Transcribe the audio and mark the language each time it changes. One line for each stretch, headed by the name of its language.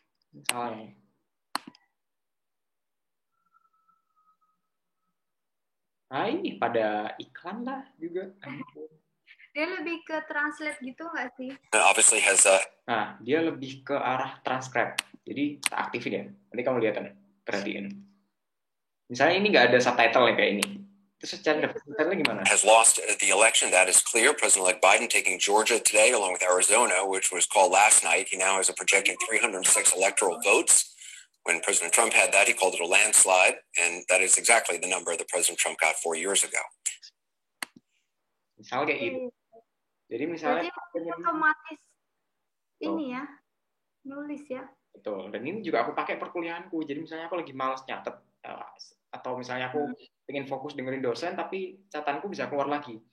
Indonesian: Misalnya ini pada iklan lah juga. Dia lebih ke translate gitu nggak sih?
English: Obviously has
Indonesian: Nah, dia lebih ke arah transcribe. Jadi tak aktifin ya. Nanti kamu lihat kan, perhatiin. Misalnya ini nggak ada subtitle kayak ini. Terus secara subtitle gimana?
English: Has lost the election. That is clear. President-elect Biden taking Georgia today, along with Arizona, which was called last night. He now has a projected 306 electoral votes. When President Trump had that, he called it a landslide, and that is exactly the number that President Trump got 4 years ago.
Indonesian: Misal kayak gitu. Jadi misalnya otomatis ini ya, nulis ya. Betul. Dan ini juga aku pakai perkuliahanku. Jadi misalnya aku lagi malas nyatet atau misalnya aku pengen fokus dengerin dosen tapi catatanku bisa keluar lagi.